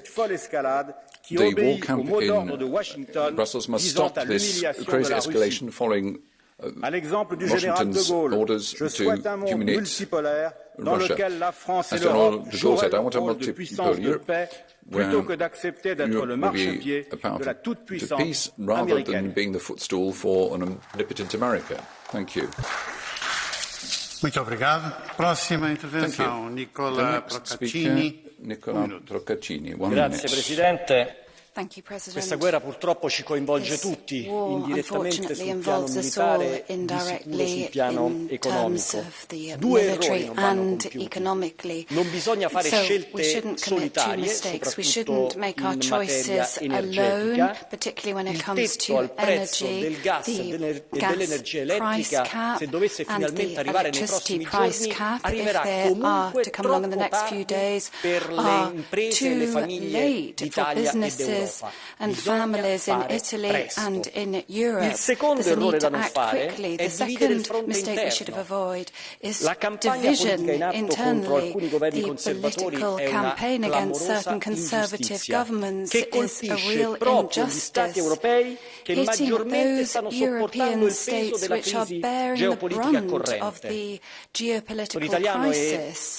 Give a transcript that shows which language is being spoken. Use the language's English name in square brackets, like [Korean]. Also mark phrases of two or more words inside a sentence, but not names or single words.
[English] The war camp in Brussels must stop this crazy escalation following Washington's orders to humiliate Russia. As General de Gaulle said, I want a multipolar Europe where Europe may be a power to peace rather than being the footstool for an omnipotent America. Thank you. [Portuguese] Muito obrigado. Próxima intervenção, Nicola Procaccini. [Italian] Grazie Presidente. Questa guerra purtroppo ci coinvolge tutti, indirettamente sul piano militare, di sicuro sul piano economico. Due errori non vanno compiuti. Non bisogna fare scelte solitarie, soprattutto in materia energetica. Il tetto al prezzo del gas e dell'energia elettrica, se dovesse finalmente arrivare nei prossimi giorni, arriverà comunque troppo tardi per le imprese e le famiglie d'Italia e d'Europa. [English] And families in Italy and in Europe. There's a need to act quickly. The second mistake we should have avoided is division internally. The political campaign against certain conservative governments is a real injustice, hitting those European states which are bearing the brunt of the geopolitical crisis.